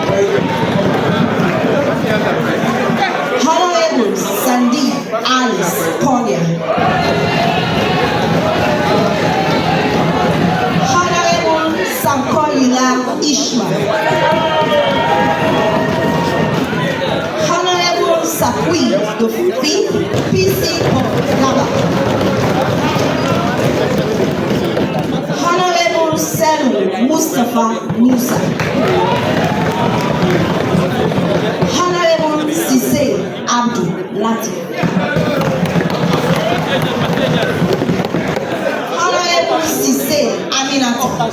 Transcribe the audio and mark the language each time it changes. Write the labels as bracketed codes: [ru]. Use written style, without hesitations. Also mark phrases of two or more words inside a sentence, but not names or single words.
[en] Honorable Sandeep Alice Konya. Honorable Sankoyila Ishmael. Honorable Sakwi the Fifth PC of Gaba. Honorable Selu Mustafa Musa. Honorable Sise Abdul Latif. Honorable Sise Aminata.